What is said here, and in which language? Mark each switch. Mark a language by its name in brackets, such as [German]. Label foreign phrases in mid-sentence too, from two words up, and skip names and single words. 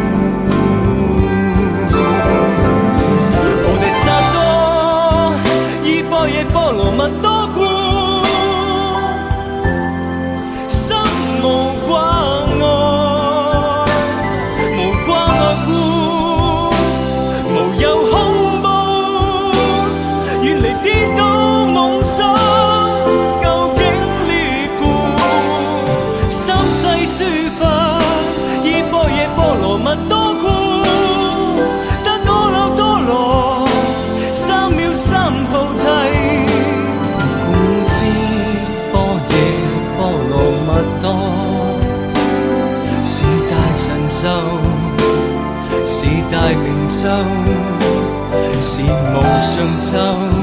[Chinese] 菩提薩埵依般若波羅蜜多故，心無掛礙，無掛礙故，無有空。顛倒夢想，究竟涅槃。三世諸法依般若波羅蜜多故，得阿耨多羅三藐三菩提。故知般若波羅蜜多是大神咒，是大明咒，是無上咒。